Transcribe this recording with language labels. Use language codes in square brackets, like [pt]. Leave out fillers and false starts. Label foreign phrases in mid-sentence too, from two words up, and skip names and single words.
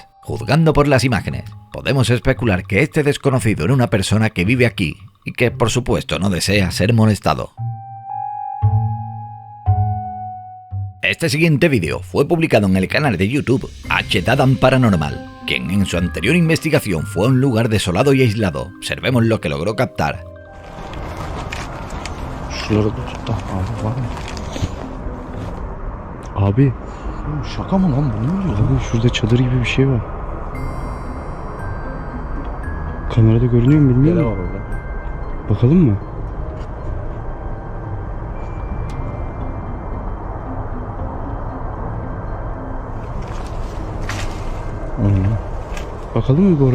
[es] Juzgando por las imágenes, podemos especular que este desconocido era una persona que vive aquí y que por supuesto no desea ser molestado. Este siguiente vídeo fue publicado en el canal de YouTube H-Dadan Paranormal, quien en su anterior investigación fue a un lugar desolado y aislado. Observemos lo que logró captar. [tr] Abi şaka mı lan bu? Ne oluyor? Abi şurada çadır gibi bir şey var. Kamerada görünüyor mu bilmiyorum. Var orada. Bakalım mı? Bakalım mı oraya?